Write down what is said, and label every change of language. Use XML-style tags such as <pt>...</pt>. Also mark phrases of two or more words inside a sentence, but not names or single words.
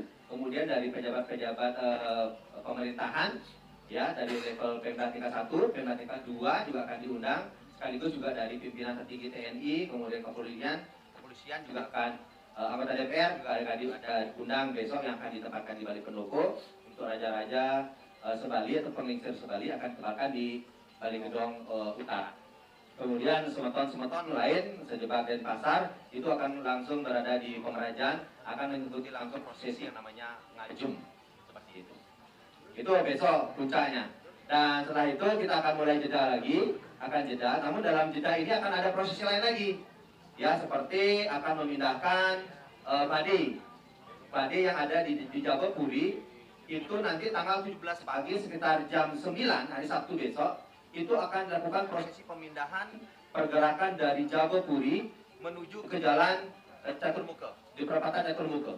<id>Kemudian dari pejabat-pejabat pemerintahan, ya, dari level Pemda tingkat 1, Pemda tingkat 2 juga akan diundang. Sekaligus juga dari pimpinan tertinggi TNI, kemudian kepolisian juga akan anggota DPR juga ada diundang besok yang akan ditempatkan di Bali Pendopo untuk raja-raja Sebali atau pengingsir Sebali akan ditempatkan di Bali Gedong Utara. Kemudian semeton-semeton lain sejebak Denpasar itu akan langsung berada di pengerajaan, akan mengikuti langsung prosesi yang namanya ngajum seperti itu. Itu besok puncaknya. Dan setelah itu kita akan mulai jeda lagi, akan jeda. Namun dalam jeda ini akan ada prosesi lain lagi. Ya, seperti akan memindahkan padi yang ada di Jawa Puri, itu nanti tanggal 17 pagi sekitar jam 9 hari Sabtu besok, itu akan dilakukan prosesi pemindahan pergerakan dari Jawa Puri menuju ke jalan Catur Muka, di perempatan Catur Muka.</id>